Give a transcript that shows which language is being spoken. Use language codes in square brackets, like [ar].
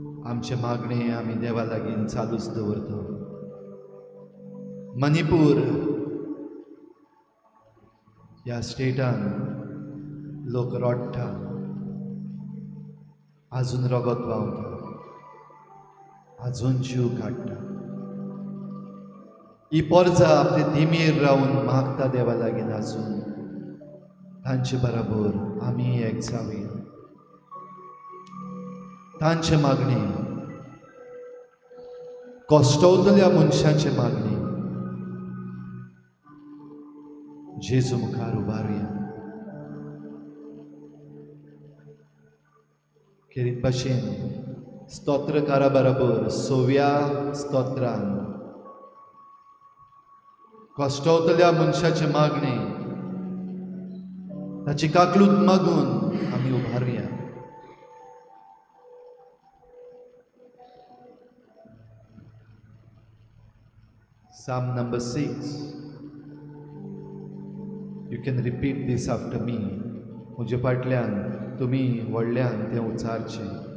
[kok] आमचे मागणे आमी देवा लागीं चालूच दवरता. मणिपूर ह्या स्टेटान लोक रडटा, आजून रगत व्हांवता, आजून जीव काडटा. ही परजा आपले दिमेर रावन मागता देवा लागीं आजून. तांचे बराबर आमी एक जावया. तांचे मागणी, कश्टवतल्या मनशांचे मागणी जेजू मुखार उबारुया. खेरीत भाशेन स्तोत्रकारा बराबर 6व्या स्तोत्रान कश्टवतल्या मनशाचे मागणे ताची काकलूत मागून आमी उबारुया. [en] Psalm number 6. You can repeat this after me. [kok] म्हजे फाटल्यान तुमी व्हडल्यान तें उच्चारचें.